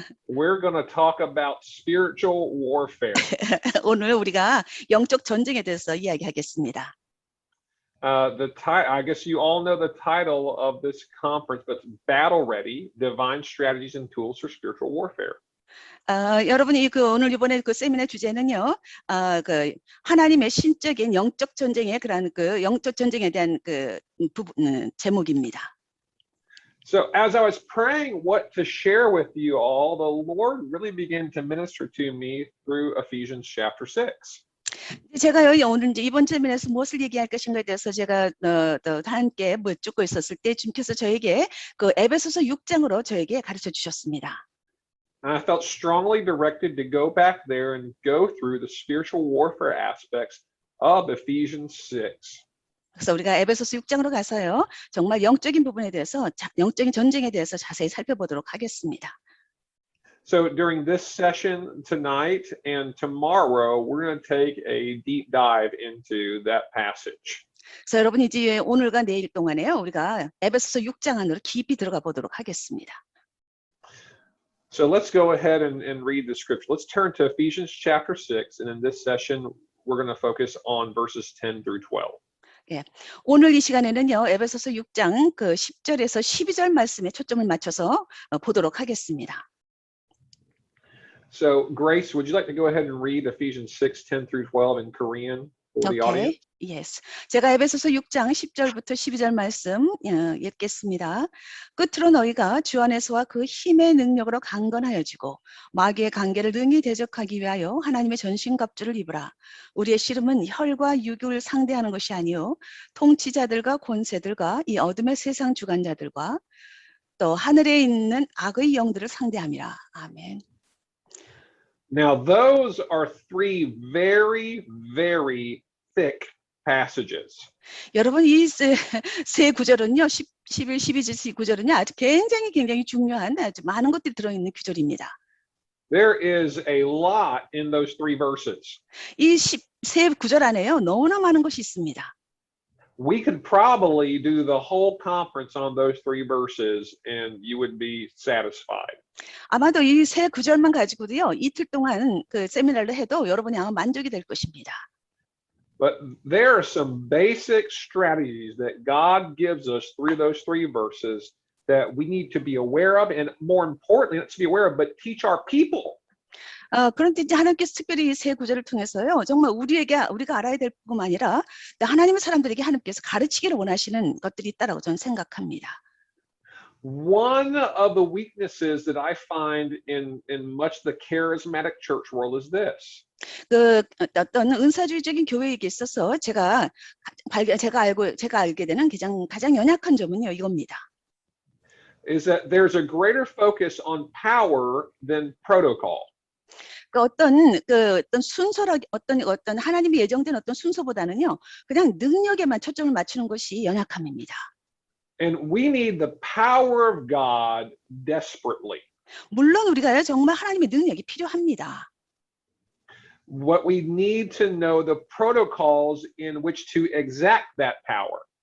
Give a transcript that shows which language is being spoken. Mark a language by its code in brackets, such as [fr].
[en] We're going to talk about spiritual warfare. [ko] 오늘 우리가 영적 전쟁에 대해서 이야기하겠습니다. [en] I guess you all know the title of this conference, but Battle Ready: Divine Strategies and Tools for Spiritual Warfare. [ko] 여러분이 오늘 이번에 그 세미나 주제는요, 그 하나님의 신적인 영적 전쟁의 그런 그 영적 전쟁에 대한 그 제목입니다. [en] So as I was praying what to share with you all, the Lord really began to minister to me through Ephesians chapter 6. [ko] 제가요 오늘 이제 이번 세미나에서 무엇을 얘기할 것인가에 대해서 제가 또 함께 묻고 있었을 때 주님께서 저에게 그 에베소서 6장으로 저에게 가르쳐 주셨습니다. [en] And I felt strongly directed to go back there and go through the spiritual warfare aspects of Ephesians 6. [ko] 그래서 우리가 에베소서 6장으로 가서요, 정말 영적인 부분에 대해서, 영적인 전쟁에 대해서 자세히 살펴보도록 하겠습니다. [en] So during this session tonight and tomorrow, we're going to take a deep dive into that passage. [ko] 그래서 여러분 이제 오늘과 내일 동안에요, 우리가 에베소서 6장 안으로 깊이 들어가 보도록 하겠습니다. [en] So let's go ahead and read the scripture. Let's turn to Ephesians chapter 6, and in this session, we're going to focus on verses 10 through 12. [ko] 예, 오늘 이 시간에는요, 에베소서 6장 그 10절에서 12절 말씀에 초점을 맞춰서 보도록 하겠습니다. [en] So Grace, would you like to go ahead and read Ephesians 6, 10 through 12 in Korean for the audience? Yes. [ko] 제가 에베소서 6장 10절부터 12절 말씀 읽겠습니다. 끝으로 너희가 주 안에서와 그 힘의 능력으로 강건하여지고 마귀의 관계를 능히 대적하기 위하여 하나님의 전신갑주를 입으라. 우리의 씨름은 혈과 육을 상대하는 것이 아니요 통치자들과 권세들과 이 어둠의 세상 주관자들과 또 하늘에 있는 악의 영들을 상대함이라. 아멘. [en] Now those are three very, very thick passages. [ko] 여러분 이 세 구절은요, 11, 12절 구절은요, 아주 굉장히 중요한 아주 많은 것들이 들어있는 구절입니다. [en] There is a lot in those three verses. [ko] 이 세 구절 안에요, 너무나 많은 것이 있습니다. [en] We could probably do the whole conference on those three verses and you would be satisfied. [ko] 아마도 이 세 구절만 가지고도요, 이틀 동안 그 세미나를 해도 여러분이 아마 만족이 될 것입니다. [en] But there are some basic strategies that God gives us through those three verses that we need to be aware of, and more importantly, not to be aware of, but teach our people. [ko] 그런데 이제 하나님께서 특별히 이 세 구절을 통해서요, 정말 우리가 알아야 될 뿐만 아니라 하나님의 사람들에게 하나님께서 가르치기를 원하시는 것들이 있다라고 저는 생각합니다. [en] One of the weaknesses that I find in much of the charismatic church world is this. [ko] 그 어떤 은사주의적인 교회에게 있어서 제가 알게 되는 가장 연약한 점은요, 이겁니다. [en] Is that there's a greater focus on power than protocol. [ko] 어떤 순서라 어떤 하나님이 예정된 어떤 순서보다는요, 그냥 능력에만 초점을 맞추는 것이 연약함입니다. [en] And we need the power of God desperately. [ko] 물론 우리가요, 정말 하나님의 능력이 필요합니다. [en] What we need to know the protocols in which to exact that power.